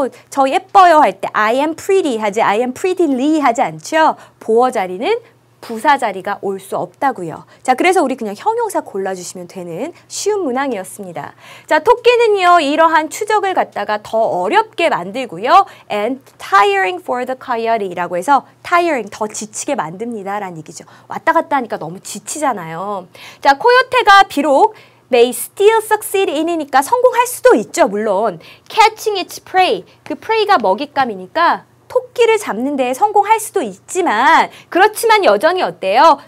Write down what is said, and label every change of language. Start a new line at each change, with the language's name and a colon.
Korean: 저 예뻐요 할 때
English: I am pretty
Korean: 하지
English: I am prettily
Korean: 하지 않죠. 보어 자리는 부사 자리가 올 수 없다고요. 자, 그래서 우리 그냥 형용사 골라주시면 되는 쉬운 문항이었습니다. 자, 토끼는요, 이러한 추적을 갖다가 더 어렵게 만들고요.
English: And tiring for the coyote라고
Korean: 해서
English: tiring,
Korean: 더 지치게 만듭니다. 라는 얘기죠. 왔다 갔다 하니까 너무 지치잖아요. 자, 코요테가 비록
English: may still succeed in
Korean: 이니까 성공할 수도 있죠. 물론
English: catching its prey,
Korean: 그 prey가 먹잇감이니까 토끼를 잡는 데 성공할 수도 있지만 그렇지만 여전히 어때요?